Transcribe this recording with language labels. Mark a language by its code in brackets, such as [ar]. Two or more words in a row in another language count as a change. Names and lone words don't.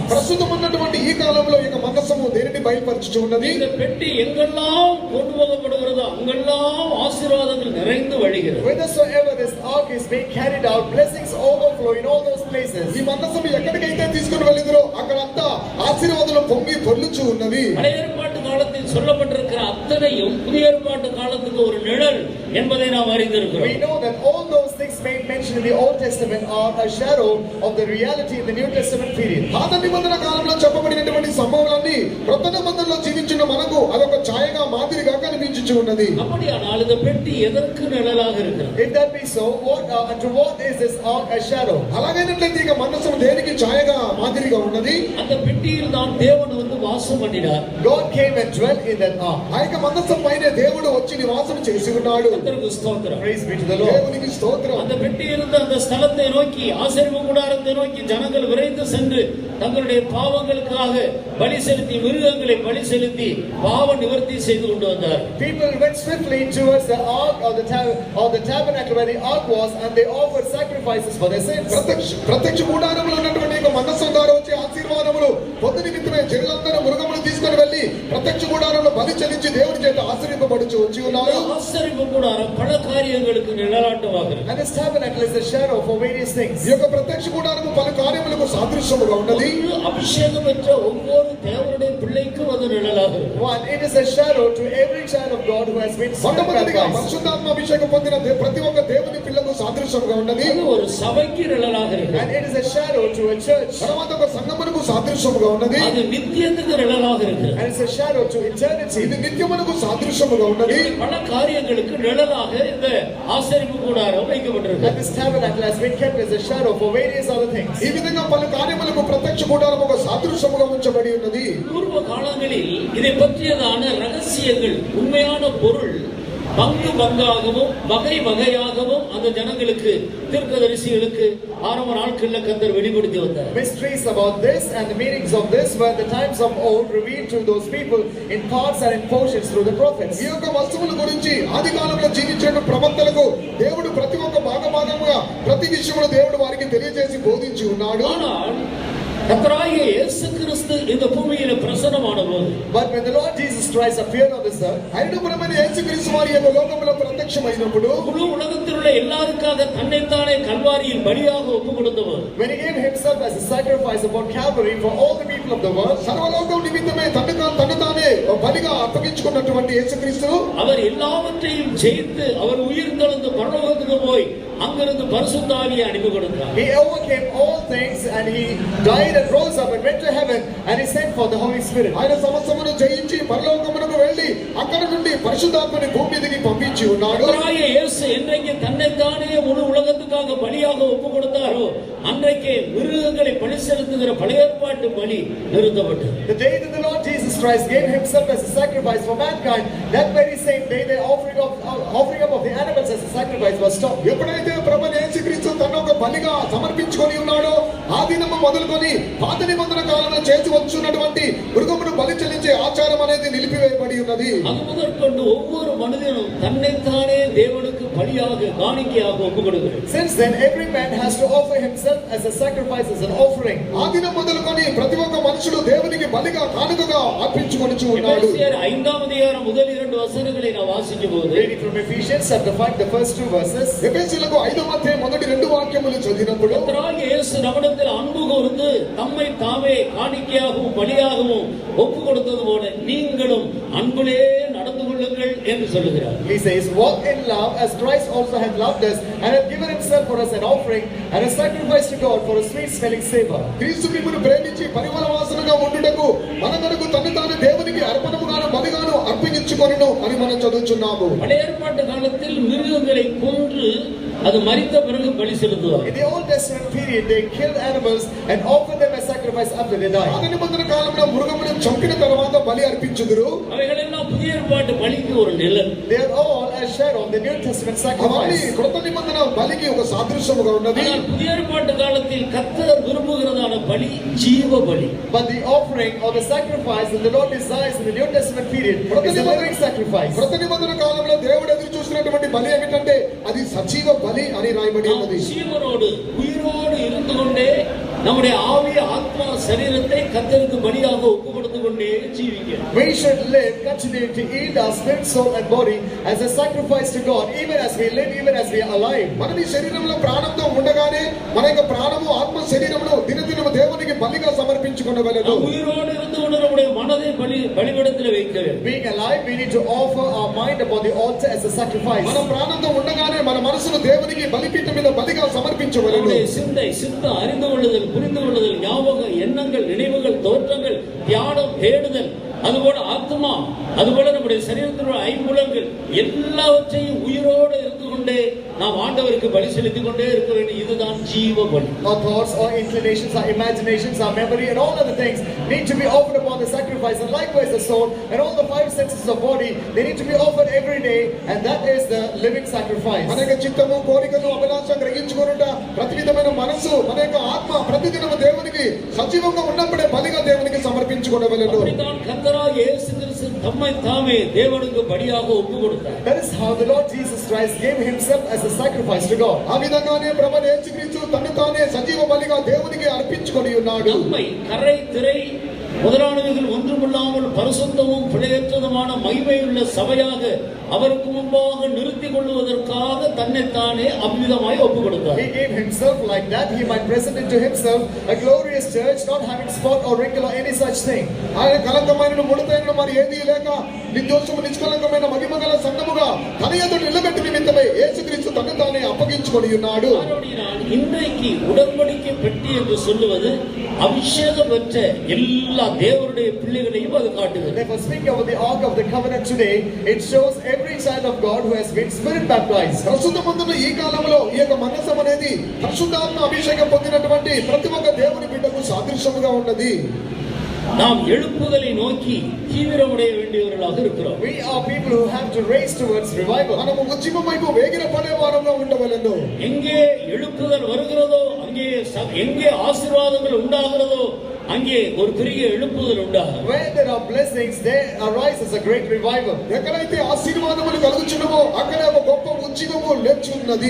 [te] ప్రస్తుతం ఉన్నటువంటి ఈ కాలంలో ఈ యొక్క మందసము దేనిని బయలుపరచుచు ఉన్నది? [ta] இந்த பெட்டி எங்கெல்லாம் கொண்டு போகப்படுகிறதோ அங்கெல்லாம் ஆசீர்வாதங்கள் நிறைந்து வழிகிறது. [en] Whithersoever this ark is being carried out, blessings overflow in all those places. [te] ఈ మందసము ఎక్కడికైతే తీసుకుని వెళ్ళిందో అక్కడంతా ఆశీర్వాదాలు పొంగి పొర్లుచు ఉన్నవి. [ta] பழைய ஏற்பாட்டு காலத்தில் சொல்லப்பட்டிருக்கிற அத்தனையும் புதிய ஏற்பாட்டு காலத்துக்கு ஒரு நிழல் என்பதை நாம் அறிந்திருக்கிறோம். [en] We know that all those things made mention in the Old Testament are a shadow of the reality in the New Testament period. [te] పాత నిబంధన కాలంలో చెప్పబడినటువంటి సంభవాలన్నీ క్రొత్త నిబంధనలో జీవించిన మనకు అదొక ఛాయగా మాదిరిగా కనిపించుచు ఉన్నది. [ta] அப்படியானால் இந்த பெட்டி எதற்கு நிழலாக இருக்கிறது? [en] If that be so, to what is this ark a shadow? [te] అలాగైనట్లయితే ఇక మందసం దేనికి ఛాయగా మాదిరిగా ఉన్నది? [ta] அந்த பெட்டியில் தான் தேவன் வந்து வாசம் பண்ணினார். [en] God came and dwelt in that ark. [te] ఆ యొక్క మందసం పైన దేవుడు వచ్చి నివాసం చేసి ఉన్నాడు. [ta] கர்த்தருக்கு ஸ்தோத்திரம். [en] Praise be to the Lord. [te] దేవునికి స్తోత్రం. [ta] அந்த பெட்டி இருந்த அந்த ஸ்தலத்தை நோக்கி ஆசரிப்பு கூடாரத்தை நோக்கி ஜனங்கள் விரைந்து சென்று தங்களுடைய பாவங்களுக்காக பலி செலுத்தி மிருகங்களை பலி செலுத்தி பாவ நிவர்த்தி செய்து கொண்டு வந்தார். [en] People went swiftly towards the ark or the tabernacle where the ark was, and they offered sacrifices for their sins. [te] ప్రత్యక్ష కూడారంలో ఉన్నటువంటి యొక్క మందసం ద్వారా వచ్చే ఆశీర్వాదములు పొందు నిమిత్తమే జనులందరూ మృగములు తీసుకొని వెళ్ళి ప్రత్యక్ష కూడారంలో బలి చెల్లించి దేవుడి చేత ఆశీర్వదింపబడుచు వచ్చి ఉన్నారు. [ta] ஆசரிப்பு கூடாரம் பல காரியங்களுக்கு நிழலாட்டமாகிறது. [en] And this tabernacle is a shadow for various things. ఈ యొక్క ప్రత్యక్ష కూడారము పలు కార్యములకు సాదృశ్యముగా ఉన్నది. அபிஷேகம் பெற்ற ஒவ்வொரு தேவனுடைய பிள்ளைக்கும் அது நிழலாக இருக்கும். One, it is a shadow to every child of God who has been మొట్టమొదటిగా sanctified. [te] పరిశుద్ధాత్మ అభిషేకం పొందిన ప్రతి ఒక్క దేవుని పిల్లకు సాదృశ్యముగా ఉన్నది. [ta] அது ஒரு సభకి நிழலாக இருக்கும். [en] And it is a shadow to a church. [te] తర్వాత ఒక సంఘమునకు సాదృశ్యముగా ఉన్నది. [ta] அது நித்தியத்துக்கு நிழலாக இருக்கு. [en] And it's a shadow to eternity. [te] ఇది నిత్యమునకు సాదృశ్యముగా ఉన్నది. [ta] பல காரியங்களுக்கு நிழலாக இந்த ஆசரிப்பு கூடாரம் வைக்கப்பட்டிருக்கு. [en] And this tabernacle has been kept as a shadow for various other things. [te] ఈ విధంగా పలు కార్యములకు ప్రత్యక్ష కూడారం ఒక సాదృశ్యముగా ఉంచబడి ఉన్నది. [ta] பூர்வ காலங்களில் இதை பற்றியதான ரகசியங்கள் உண்மையான பொருள் பங்கு பங்காகவும் வகை வகையாகவும் அந்த ஜனங்களுக்கு தீர்க்கதரிசிகளுக்கு ஆரம்ப நாட்களில் கர்த்தர் வெளிப்படுத்தி வந்தார். [en] Mysteries about this and the meanings of this were the times of old revealed to those people in parts and in portions through the prophets. [te] ఈ యొక్క వస్తువుల గురించి ఆది కాలంలో జీవించిన ప్రవక్తలకు దేవుడు ప్రతి ఒక్క భాగంగా ప్రతి విషయమును దేవుడు వారికి తెలియజేసి బోధించి ఉన్నాడు. [ta] ஆனால் கர்த்தராகிய இயேசு கிறிஸ்து இந்த பூமியில பிரசன்னமான போது, [en] But when the Lord Jesus Christ appeared on this earth, [te] అయినప్పుడమైన యేసుక్రీస్తు వారి యొక్క లోకములో ప్రత్యక్షమైనప్పుడు [ta] முழு உலகத்தில் உள்ள எல்லாருக்காக தன்னைத்தானே கல்வாரியில் பலியாக ஒப்பு கொடுத்தவர், [en] when he gave himself as a sacrifice upon Calvary for all the people of the world, [te] సర్వలోకం నిమిత్తమే తను తానే బలిగా అప్పగించుకున్నటువంటి యేసుక్రీస్తు [ta] அவர் எல்லாவற்றையும் ஜெயித்து அவர் உயிர் தெழுந்து பரலோகத்துக்கு போய் அங்கிருந்து பரிசுத்த ஆவியை அனுப்பி கொடுத்தார். [en] he overcame all things and he died and rose up and went to heaven, and he sent for the Holy Spirit. [te] ఆయన సమస్తమును జయించి పరలోకమునకు వెళ్ళి అక్కడ నుండి పరిశుద్ధాత్మని భూమి మీదకి పంపించి ఉన్నాడు. [ta] கர்த்தராகிய இயேசு என்றைக்கு தன்னைத்தானே முழு உலகத்துக்காக பலியாக ஒப்பு கொடுத்தாரோ அன்றைக்கே மிருகங்களை பலி செலுத்துகிற பழைய ஏற்பாட்டு பலி நிறுத்தப்பட்டது. [en] The day that the Lord Jesus Christ gave himself as a sacrifice for mankind, that very same day the offering up of the animals as a sacrifice was stopped. [te] ఎప్పుడైతే ప్రభువైన యేసుక్రీస్తు తన ఒక బలిగా సమర్పించుకొని ఉన్నాడో ఆ దినము మొదలుకొని పాత నిబంధన కాలంలో చేసి వచ్చున్నటువంటి మృగమును బలి చెల్లించే ఆచారం అనేది నిలిపివేయబడి ఉన్నది. [ta] அது முதற்கொண்டு ஒவ்வொரு மனிதனும் தன்னைத்தானே தேவனுக்கு பலியாக காணிக்கையாக ஒப்பு கொடுக்கிறார். [en] Since then, every man has to offer himself as a sacrifice, as an offering. [te] ఆ దినం మొదలుకొని ప్రతి ఒక్క మనుషుడు దేవునికి బలిగా కానుకగా అర్పించుకొనుచు ఉన్నాడు. [ta] எபேசியர் 5ஆம் அதிகாரம் முதல் 2 வசனங்களை நான் வாசிக்கும்போது, [en] Reading from Ephesians chapter 5, the first 2 verses. [te] ఎఫెసీయులకు 5వ అధ్యాయం మొదటి 2 వాక్యములు చదివినప్పుడు [ta] கர்த்தராகிய இயேசு நம்மிடத்தில் அன்பு கூர்ந்து தம்மை தாமே காணிக்கையாகவும் பலியாகவும் ஒப்பு கொடுத்தது போல நீங்களும் அன்பிலே நடந்து கொள்ளுங்கள் என்று சொல்லுகிறார். [en] He says, walk in love as Christ also hath loved us and hath given himself for us an offering and a sacrifice to God for a sweet smelling savor. [te] క్రీస్తు మిమ్మును ప్రేమించి పరిమళ వాసనగా ఉండుటకు మన కొరకు తన్ను తాను దేవునికి అర్పణముగాను బలిగాను అర్పించుకొనెను అని మనం చదువుచున్నాము. [ta] பழைய ஏற்பாட்டு காலத்தில் மிருகங்களை கொன்று அது மரித்த பிறகு பலி செலுத்துவார். [en] In the Old Testament period, they killed animals and offered them as sacrifice after they died. [te] పాత నిబంధన కాలంలో మృగములను చంపిన తర్వాత బలి అర్పించుదురు. [ta] அவைகளெல்லாம் புதிய ஏற்பாட்டு பலிக்கு ஒரு நிழல். [en] They are all a shadow of the New Testament అవన్నీ sacrifice. [te] కృత నిబంధన బలికి ఒక సాదృశ్యముగా ఉన్నది. [ta] ஆனால் புதிய ஏற்பாட்டு காலத்தில் கர்த்தர் விரும்புகிறதான பலி ஜீவ பலி. [en] But the offering or the sacrifice that the Lord desires in the New Testament period is a living sacrifice. [te] కృత నిబంధన కాలంలో దేవుడు ఎదురు చూసినటువంటి బలి ఏమిటంటే అది సజీవ బలి అని రాయబడి நாம் ఉన్నది. [ta] ஜீவனோடு உயிரோடு இருந்து கொண்டே நம்முடைய ஆவி ஆத்மா சரீரத்தை கர்த்தருக்கு பலியாக ஒப்பு கொடுத்து கொண்டே ஜீவிக்கிறோம். [en] We should live, continue to eat our spirit, soul and body as a sacrifice to God, even as we live, even as we are alive. [te] మనం ఈ శరీరంలో ప్రాణంతో ఉండగానే మన యొక్క ప్రాణము ఆత్మ శరీరమును దినదినము దేవునికి బలిగా సమర్పించుకొనవలెను. [ta] நாம் உயிரோடு இருந்து கொண்டு நம்முடைய மனதை பலிபீடத்தில் வைக்க வேண்டும். [en] Being alive, we need to offer our mind upon the altar as a sacrifice. [te] మనం ప్రాణంతో ఉండగానే మన మనసును దేవునికి బలిపీఠం మీద బలిగా సమర్పించవలెను. [ta] நம்முடைய சிந்தை, சித்தம், அறிந்து கொள்ளுதல், புரிந்து கொள்ளுதல், ஞாபகம், எண்ணங்கள், நினைவுகள், தோற்றங்கள், தியானம், தேடுதல், அதுபோல ஆத்மா, அதுபோல நம்முடைய சரீரத்தினுடைய ஐம்புலன்கள் எல்லாவற்றையும் உயிரோடு இருந்து கொண்டே நாம் ஆண்டவருக்கு பலி செலுத்திக் கொண்டே இருக்க வேண்டும். இதுதான் ஜீவ பலி. [en] Our thoughts, our inclinations, our imaginations, our memory and all other things need to be offered upon the sacrifice, and likewise the soul and all the five senses of body, they need to be offered every day, and that is the living sacrifice. [te] మన యొక్క చిత్తము, కోరికలు, అభిలాష గ్రహించుకొనుట, ప్రతి విధమైన మనసు, మన యొక్క ఆత్మ ప్రతిదినము దేవునికి సజీవంగా ఉన్నప్పుడే బలిగా దేవునికి సమర్పించుకొనవలెను. [ta] அப்படித்தான் கர்த்தராகிய இயேசு கிறிஸ்து தம்மை தாமே தேவனுக்கு பலியாக ஒப்பு கொடுத்தார். [en] That is how the Lord Jesus Christ gave himself as a sacrifice to God. [te] ఆ విధంగానే ప్రభువు యేసుక్రీస్తు తన్ను తానే సజీవ బలిగా దేవునికి అర్పించుకొని ఉన్నాడు. [ta] நம்மை கரை திரை முதலானவைகள் ஒன்றுமில்லாமல் பரிசுத்தமும் பிழையற்றதுமான மகிமையுள்ள சபையாக அவருக்கு முன்பாக நிறுத்திக் கொள்வதற்காக தன்னைத்தானே அவ்விதமாய் ஒப்பு கொடுத்தார். [en] He gave himself like that he might present into himself a glorious church, not having spot or wrinkle or any such thing. [te] ఆయన కలంకమైన ముడతైన మరి ఏదీ లేక నిర్దోషము నిష్కలంకమైన మహిమగల సంఘముగా తన ఎదుట నిలబెట్టి నిమిత్తమై యేసుక్రీస్తు తన్ను తానే అప్పగించుకొని ఉన్నాడు. [ta] நான் இன்றைக்கு உடன்படிக்கை பெட்டி என்று சொல்லுவது அபிஷேகம் பெற்ற எல்லா தேவனுடைய பிள்ளைகளையும் அது காட்டுகிறது. [en] Therefore, speaking of the ark of the covenant today, it shows every child of God who has been spirit baptized. [te] ప్రస్తుతమందున ఈ కాలంలో ఈ యొక్క మందసం అనేది పరిశుద్ధాత్మ అభిషేకం పొందినటువంటి ప్రతి ఒక్క దేవుని బిడ్డకు సాదృశ్యముగా ఉన్నది. [ta] நாம் எழுப்புதலை நோக்கி தீவிரமடைய வேண்டியவர்களாக இருக்கிறோம். [en] We are people who have to race towards revival. [te] మనము ఉజ్జీవం వైపు వేగిర పడే వారంగా ఉండవలెను. [ta] எங்கே எழுப்புதல் வருகிறதோ எங்கே ஆசீர்வாதங்கள் உண்டாகிறதோ அங்கே ஒரு பெரிய எழுப்புதல் உண்டாகும். [en] Where there are blessings, there arises a great revival. [te] ఎక్కడైతే ఆశీర్వాదములు కలుగుచున్నవో అక్కడ ఒక గొప్ప ఉజ్జీవము లేచి ఉన్నది.